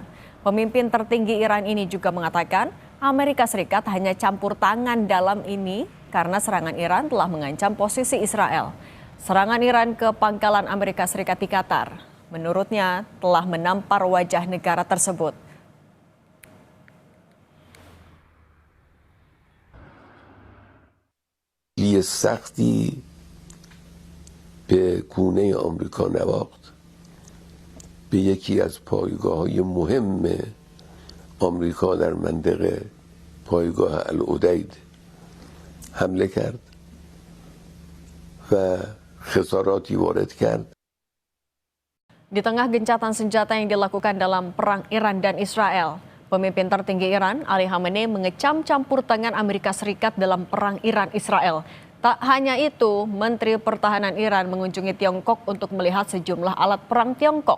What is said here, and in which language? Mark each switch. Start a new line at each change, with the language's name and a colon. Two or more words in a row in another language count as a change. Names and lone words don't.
Indonesian: Pemimpin tertinggi Iran ini juga mengatakan Amerika Serikat hanya campur tangan dalam ini karena serangan Iran telah mengancam posisi Israel. Serangan Iran ke pangkalan Amerika Serikat di Qatar, menurutnya telah menampar wajah negara tersebut.
Persian: سختی به گونه آمریکا نواخت به یکی از پایگاه‌های مهم آمریکا در منطقه پایگاه العدید حمله کرد و خساراتی وارد کرد.
Indonesian: Di tengah gencatan senjata yang dilakukan dalam perang Iran dan Israel, pemimpin tertinggi Iran Ali Khamenei mengecam campur tangan Amerika Serikat dalam perang Iran-Israel. Tak hanya itu, Menteri Pertahanan Iran mengunjungi Tiongkok untuk melihat sejumlah alat perang Tiongkok.